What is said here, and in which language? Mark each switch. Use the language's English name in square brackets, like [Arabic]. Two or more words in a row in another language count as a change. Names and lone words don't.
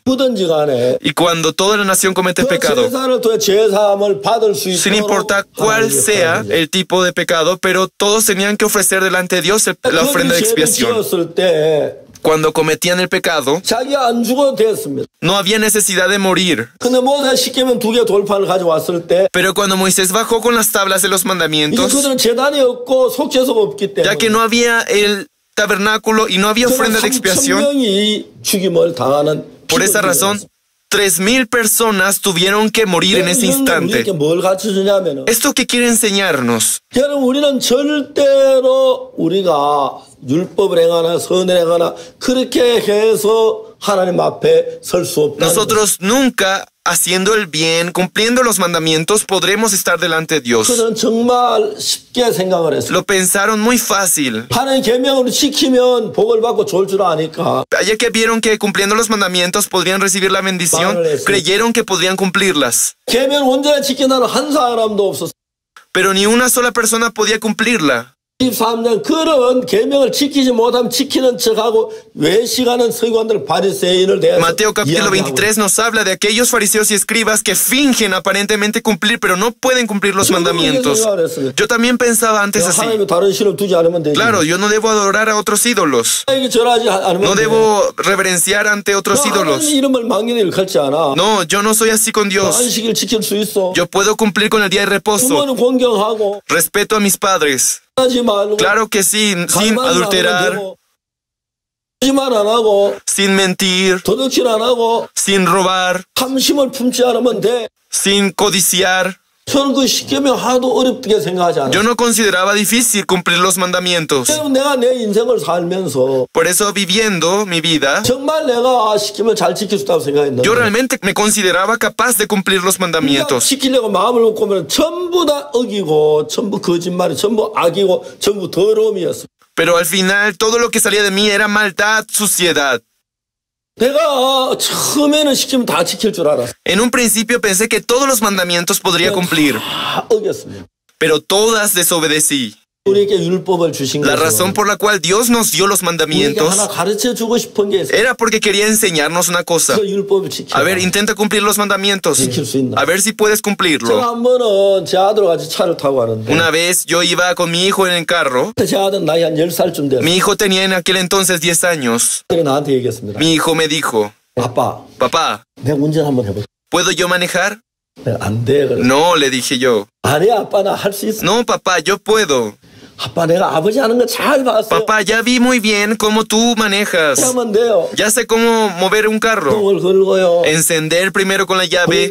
[Korean] 누구든지 간에 [Spanish] y cuando toda la nación comete [Korean] 그 [Spanish] pecado, [Korean] 제사를 통해 죄사함을 받을 수 [Spanish] sin [Korean] 있도록 [Spanish] importar cuál [Korean] 하나님께 [Spanish] sea [Korean] 구하는 [Spanish] el tipo de pecado, pero todos tenían que ofrecer delante de Dios la ofrenda de [Korean] 그들이 죄를 [Spanish] expiación. [Korean] 지었을 때 [Spanish] Cuando cometían el pecado, [Korean] 자기가 안 죽어도 됐습니다. [Spanish] no había necesidad de morir. [Korean] 근데 모세 십계명 두 개 돌판을 가져왔을 때 [Spanish] Pero cuando Moisés bajó con las tablas de los [Korean] 이제 [Spanish] mandamientos, [Korean] 그들은 재단이 없고 속죄소가 없기 [Spanish] ya que [Korean] 때문에 [Spanish] no había el tabernáculo y no había ofrenda de expiación, [Korean] 3,000명이 죽임을 당하는 [Spanish] por esa razón, 3,000 personas tuvieron que morir en ese [Korean] 우리에게 [Spanish] instante. [Korean] 뭘 가르쳐주냐면 [Spanish] ¿Esto qué quiere enseñarnos? [Korean] 여러분 우리는 절대로 우리가 율법을 행하나 선을 행하나 그렇게 해서 하나님 앞에 설 수 없다. [Spanish] Nosotros nunca, haciendo el bien, cumpliendo los mandamientos, podremos estar delante de Dios. [Korean] 그들은 정말 쉽게 생각을 했어요. [Spanish] Lo pensaron muy fácil, [Korean] 하나님 계명을 지키면 복을 받고 좋을 줄 아니까 [Spanish] ya que vieron que cumpliendo los mandamientos podrían recibir la bendición, creyeron que podrían cumplirlas. [Korean] 계명을 온전히 지킨다는 한 사람도 없었어요. [Spanish] Pero ni una sola persona podía cumplirla. [Korean] 23년 그런 계명을 지키지 못하면 지키는 척하고 외식하는 서기관들 바리새인을 대해서 [Spanish] Mateo capítulo [Korean] 이야기하고 [Spanish] 23 nos habla de aquellos fariseos y escribas que fingen aparentemente cumplir, pero no pueden cumplir los mandamientos. Yo también pensaba antes así. [Korean] 하나님의 다른 신을 두지 않으면 되지. [Spanish] Claro, yo no debo adorar a otros ídolos. [Korean] 하나님께 절하지 않으면 [Spanish] No [Korean] 돼. [Spanish] debo reverenciar ante otros ídolos. [Korean] 하나님 이름을 망기는 일 갖지 않아. [Spanish] No, yo no soy así con Dios. [Korean] 안식일 지킬 수 있어. [Spanish] Yo puedo cumplir con el día de reposo. [Korean] 부모는 공경하고 [Spanish] Respeto a mis padres. [Korean] 하지 말고 [Spanish] Claro que sí, sin [Korean] 가만 안 [Spanish] adulterar, [Korean] 하고, 거짓말 안 하고 [Spanish] sin mentir, [Korean] 도둑질 안 하고 [Spanish] sin robar, [Korean] 탐심을 품지 않으면 돼. [Spanish] sin codiciar. [Korean] 저는 그 십계명 하나도 어렵게 생각하지 않아요. [Spanish] Yo no consideraba difícil cumplir los mandamientos. [Korean] 그럼 내가 내 인생을 살면서 [Spanish] Por eso, viviendo mi vida, [Korean] 정말 내가 십계명 잘 지킬 수 있다고 생각했는데 [Spanish] yo realmente me consideraba capaz de cumplir los [Korean] 그러니까 [Spanish] mandamientos. [Korean] 지키려고 마음을 먹고 보면 전부 다 어기고 전부 거짓말이 전부 악이고 전부 더러움이었어. [Spanish] Pero al final, todo lo que salía de mí era maldad, suciedad. [Korean] 내가 처음에는 시키면 다 지킬 줄 알았어. [Spanish] En un principio pensé que todos los mandamientos podría cumplir, [Korean] 다 어겼습니다. [Spanish] pero todas desobedecí. [Korean] 우리에게 율법을 주신 [Spanish] La [Korean] 것은 [Spanish] razón por la cual Dios nos dio los [Korean] 우리에게 [Spanish] mandamientos [Korean] 하나 가르쳐 주고 싶은 게 있어요. [Spanish] era porque quería enseñarnos una cosa. [Korean] 그 율법을 지켜. [Spanish] A ver, intenta cumplir los mandamientos. [Korean] 지킬 수 있나? [Spanish] A ver si puedes [Korean] 제가 [Spanish] cumplirlo. [Korean] 한 번은 제 아들과 같이 차를 타고 가는데 [Spanish] Una vez yo iba con mi hijo en el carro. [Korean] 제 아들 나이 한 10살쯤 됐어요. [Spanish] Mi hijo tenía en aquel entonces 10 años. [Korean] 아들이 나한테 얘기했습니다. [Spanish] Mi hijo me dijo, [Korean] 아빠, [Spanish] papá, [Korean] 내가 운전 한번 해볼게. [Spanish] ¿puedo yo manejar? [Korean] 내가 안 돼. 그래. [Spanish] No, le dije yo. [Korean] 아니야, 아빠 나 할 수 있어. [Spanish] No, papá, yo puedo. [Korean] 아빠 내가 아버지 하는 거 잘 봤어요. [Spanish] Papá, ya vi muy bien cómo tú manejas. [Korean] 하면 돼요. [Spanish] Ya sé cómo mover un carro. [Korean] 을 걸고요. [Spanish] Encender primero con la llave.